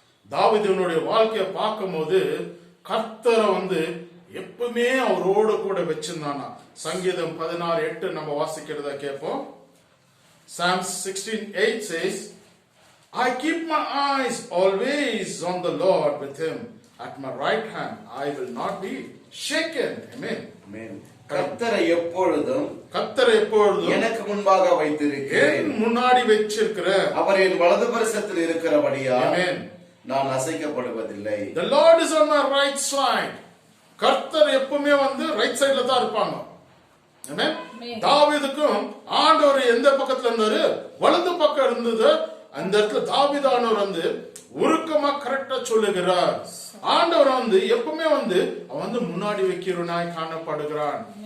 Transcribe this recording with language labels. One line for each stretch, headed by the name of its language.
Tamil: தாவீதுனுடைய வாழ்க்கையை பார்க்கும் போது கர்த்தரை வந்து எப்பவுமே அவரோடு கூட வச்சிருந்தானா. சங்கீதம் 16:8 நம்ம வாசிக்கிறத கேட்போம்.
English: Psalms 16:8 says, I keep my eyes always on the Lord, with him at my right hand I will not be shaken. Amen.
Tamil: கர்த்தரை எப்பொழுதும் எனக்கு முன்பாக வைத்திருக்கிறேன், முன்னாடி வச்சிருக்கிற அவர் என் வலது பரிசத்தில் இருக்கிறபடியா நான் அசைக்கப்படுவதில்லை.
English: The Lord is on my right side.
Tamil: கர்த்தர் எப்பவுமே வந்து ரைட் சைடுல தான் இருப்பாங்க.
English: Amen. Amen.
Tamil: தாவீதுக்கும் ஆண்டவர் எந்த பக்கத்துல இருந்தாரு? வலது பக்கம் இருந்தது. அந்த இடத்துல தாவீதானவர் வந்து உருக்கமா கரெக்டா சொல்லுகிறார். ஆண்டவர் வந்து எப்பவுமே வந்து அவன் வந்து முன்னாடி வைக்கிறவனாய் காணப்படுகிறான்.